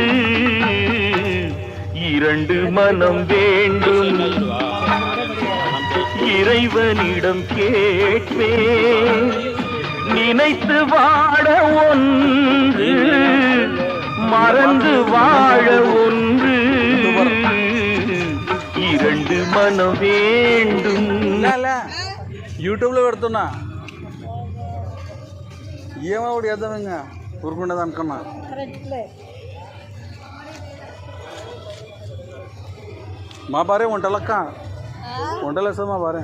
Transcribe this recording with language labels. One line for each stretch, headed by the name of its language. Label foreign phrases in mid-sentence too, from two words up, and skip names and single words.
Tamil: இரண்டு மனம் வேண்டும், இறைவனிடம் கேட்பேன். நினைத்து வாழ ஒன்று, மறந்து வாழ ஒன்று. இரண்டு மனம் வேண்டும்.
Telugu: యూట్యూబ్లో పెడుతున్నా ఏమో ఒకటి చేద్దాం ఇంకా ఊరుకుండేది అనుకున్నా. మా భార్య వంటలక్క వంటలు వేస్తుంది మా భార్య.